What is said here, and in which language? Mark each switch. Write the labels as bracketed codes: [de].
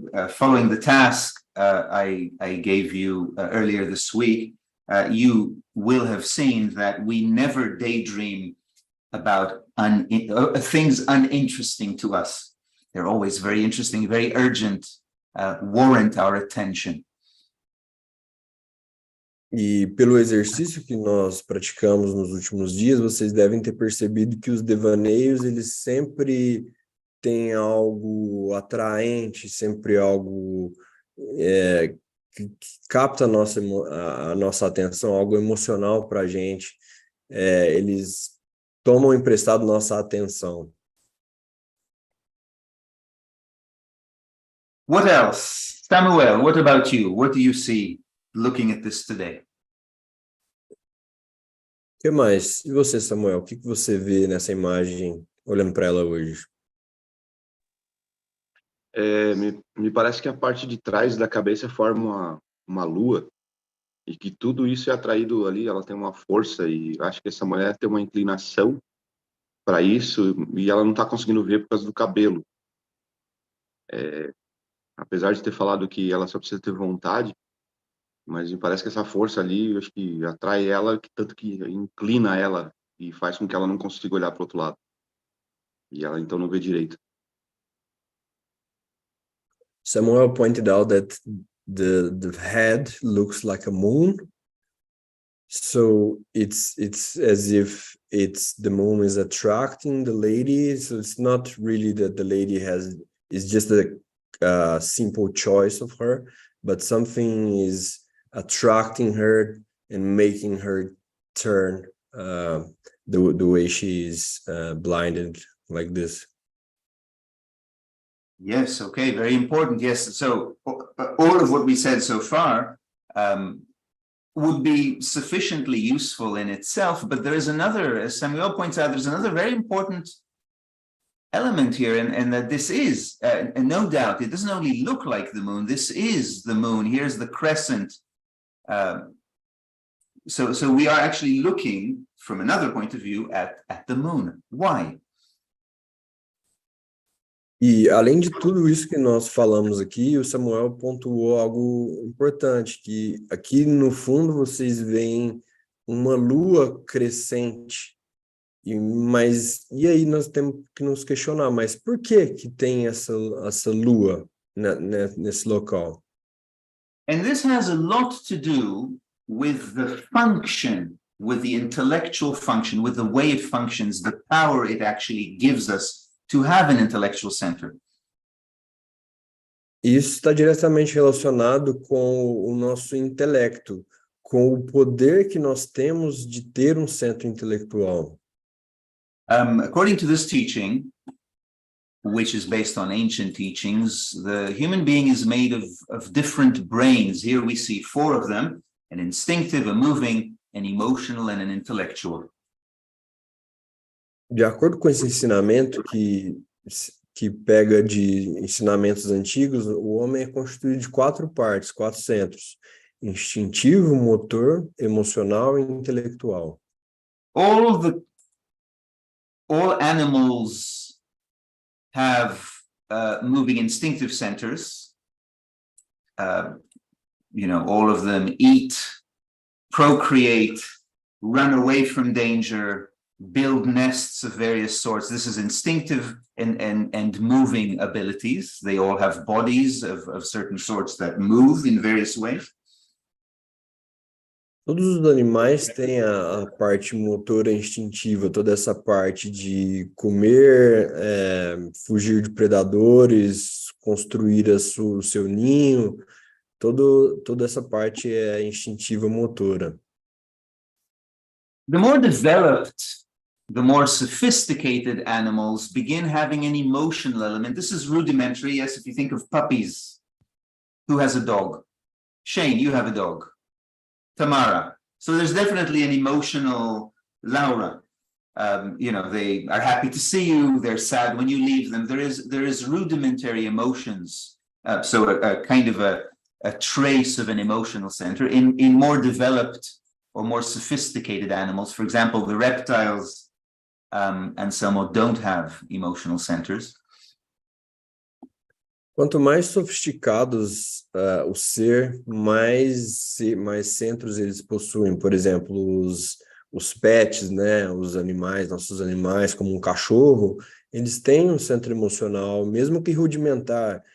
[en] Following the task I gave you earlier this week, you will have seen that we never daydream about things uninteresting to us. They're always very interesting, very urgent, warrant our attention. [pt] E pelo exercício que nós praticamos nos últimos dias, vocês devem ter percebido que os devaneios, eles sempre têm algo atraente, sempre algo que capta a nossa atenção, algo emocional para a gente. Eles tomam emprestado nossa atenção. [en] What else? Samuel, what about you? What do you see looking at this today? [pt] O que mais? E você, Samuel? O que você vê nessa imagem, olhando para ela hoje? Me parece que a parte de trás da cabeça forma uma lua e que tudo isso é atraído ali, ela tem uma força e acho que essa mulher tem uma inclinação para isso e ela não está conseguindo ver por causa do cabelo. Apesar de ter falado que ela só precisa ter vontade, mas me parece que essa força ali, acho que atrai ela, tanto que inclina ela e faz com que ela não consiga olhar para o outro lado. E ela então não vê direito. [en] Samuel pointed out that the head looks like a moon, so it's as if the moon is attracting the lady. So it's not really that the lady is just a simple choice of her, but something is attracting her and making her turn the way she is blinded like this. Yes, okay, very important. Yes, so all of what we said so far would be sufficiently useful in itself, but there is another, as Samuel points out, there's another very important element here, and that this is, and no doubt, it doesn't only look like the moon, this is the moon, here's the crescent. So we are actually looking from another point of view at the moon. Why? [pt] E além de tudo isso que nós falamos aqui, o Samuel pontuou algo importante, que aqui no fundo vocês veem uma lua crescente, e aí nós temos que nos questionar, mas por que tem essa lua nesse local? [en] And this has a lot to do with the function, with the intellectual function, with the way it functions, the power it actually gives us to have an intellectual center. [pt] Isso está diretamente relacionado com o nosso intelecto, com o poder que nós temos de ter um centro intelectual. [en] According to this teaching, which is based on ancient teachings, the human being is made of different brains. Here we see 4 of them, an instinctive, a moving, an emotional, and an intellectual. [pt] De acordo com esse ensinamento que pega de ensinamentos antigos, o homem é constituído de 4 partes, 4 centros: instintivo, motor, emocional e intelectual. [en] All animals have moving instinctive centers. All of them eat, procreate, run away from danger, build nests of various sorts. This is instinctive and moving abilities. They all have bodies of certain sorts that move in various ways. [pt] Todos os animais têm a parte motora instintiva, toda essa parte de comer, fugir de predadores, construir o seu ninho, toda essa parte é instintiva motora. [en] The more developed, the more sophisticated animals begin having an emotional element. This is rudimentary. Yes, if you think of puppies, who has a dog? Shane, you have a dog. Tamara. So there's definitely an emotional Laura. They are happy to see you. They're sad when you leave them. There is rudimentary emotions. So a kind of a trace of an emotional center. In more developed or more sophisticated animals, for example, the reptiles and some don't have emotional centers. [pt] Quanto mais sofisticados o ser, mais centros eles possuem. Por exemplo, os pets, né, os animais, nossos animais, como um cachorro, eles têm um centro emocional, mesmo que rudimentar.